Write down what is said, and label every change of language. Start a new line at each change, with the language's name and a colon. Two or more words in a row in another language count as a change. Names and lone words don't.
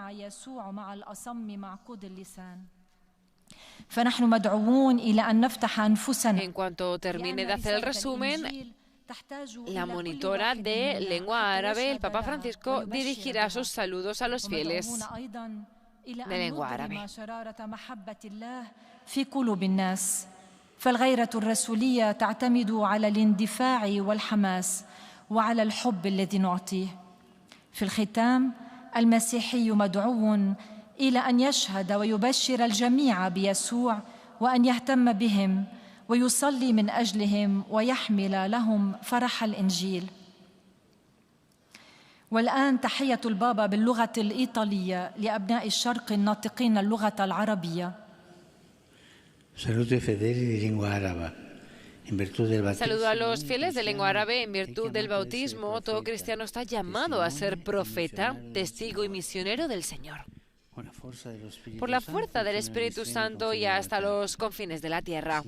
Spanish: En cuanto termine de hacer el resumen, la monitora de lengua árabe, el Papa Francisco, dirigirá sus saludos a los fieles de lengua árabe.
Arabic: في قلوب الناس، فالغيرة الرسولية تعتمد على الاندفاع والحماس وعلى الحب الذي نعطيه. في الختام، المسيحي مدعو إلى أن يشهد ويبشر الجميع بيسوع وأن يهتم بهم ويصلي من أجلهم ويحمل لهم فرح الإنجيل. والآن تحية البابا باللغة الإيطالية لأبناء الشرق الناطقين اللغة العربية.
Spanish: Saludo a los fieles de lengua árabe. En virtud del bautismo, todo cristiano está llamado a ser profeta, testigo y misionero del Señor. Por la fuerza del Espíritu Santo y hasta los confines de la tierra.